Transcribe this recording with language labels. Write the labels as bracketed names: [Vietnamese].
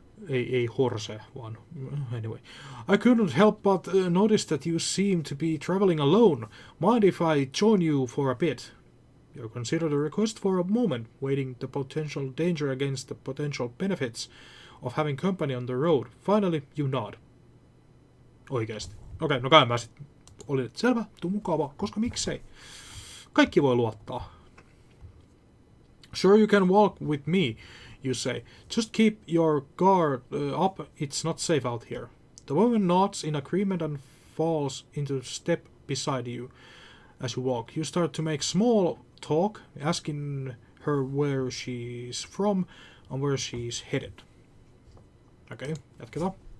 [English] A horse one. Anyway. I couldn't help but notice that you seem to be traveling alone. Mind if I join you for a bit? You consider the request for a moment, weighing the potential danger against the potential benefits of having company on the road. Finally, you nod. [Finnish] Oikeesti. Okei, no kai mä sit olin, että selvä, tuu mukava, koska miksei. Kaikki voi luottaa. [English] Sure you can walk with me, you say. Just keep your guard up, it's not safe out here. The woman nods in agreement and falls into step beside you. As you walk, you start to make small talk, asking her where she's from and where she's headed. [Finnish] Okay, jatketaan.